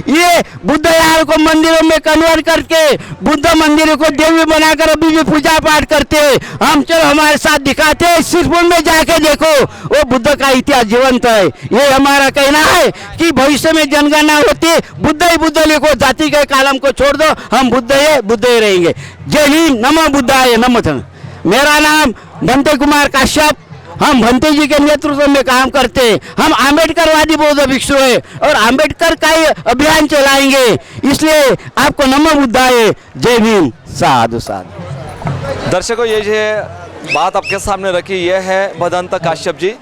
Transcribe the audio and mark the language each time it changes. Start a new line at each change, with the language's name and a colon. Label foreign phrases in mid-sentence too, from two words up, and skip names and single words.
Hindi: ये बुद्ध विहार को मंदिरों में कन्वर्ट करके बुद्ध मंदिरों को देवी बनाकर अभी भी पूजा पाठ करते हैं। हम चलो हमारे साथ दिखाते हैं, सिर्फ उनमें जाके देखो वो बुद्ध का इतिहास जीवंत है। ये हमारा कहना है कि भविष्य में जनगणना होती, बुद्ध ही बुद्ध लिखो, जाति के कालम को छोड़ दो, हम बुद्ध ही रहेंगे। जय हिंद,
Pali: नमो बुद्धाय, नमो धन।
Hindi: मेरा नाम भंते कुमार काश्यप, हम भंते जी के नेतृत्व में काम करते हैं। हम आम्बेडकरवादी बौद्ध भिक्षु है और आम्बेडकर का ही अभियान चलाएंगे, इसलिए आपको
Pali: नमो बुद्धाय,
Hindi: जय भीम,
Pali: साधु साधु।
Hindi: दर्शकों, ये जो बात आपके सामने रखी, ये है भदंत काश्यप जी।